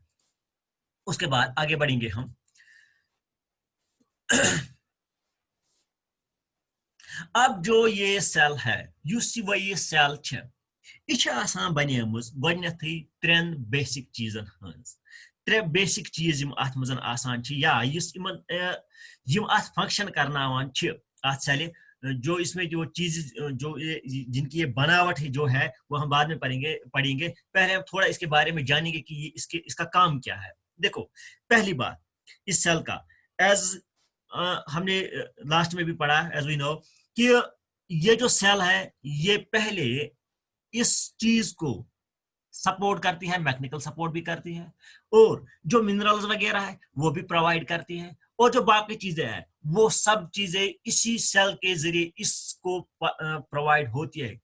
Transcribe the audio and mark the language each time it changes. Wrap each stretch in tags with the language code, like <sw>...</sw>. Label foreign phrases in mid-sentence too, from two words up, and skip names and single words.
<hi>उसके बाद आगे बढ़ेंगे हम। अब जो ये सेल है, ये सेल</hi> <ks>बनेमज गोडनेथै 3 बेसिक चीजन हंस। 3 बेसिक चीज अत मज आसान या फंक्शन करनावान सेल,</ks> <hi>जो इसमें जो चीज जो जिनकी ये बनावट है जो है वो हम बाद में पढ़ेंगे। पहले हम थोड़ा इसके बारे में जानेंगे कि ये इसका काम क्या है। देखो, पहली बात इस सेल का, एज हमने लास्ट में भी पढ़ा,</hi> <en>as we know</en> <hi>कि ये जो सेल है ये पहले इस चीज को सपोर्ट करती है,</hi> <en>mechanical support</en> <hi>भी करती है, और जो मिनरल्स वगैरह है वो भी प्रोवाइड करती है, और जो बाकी चीजें हैं वो सब चीजें इसी सेल के जरिए इसको प्रोवाइड होती है।</hi>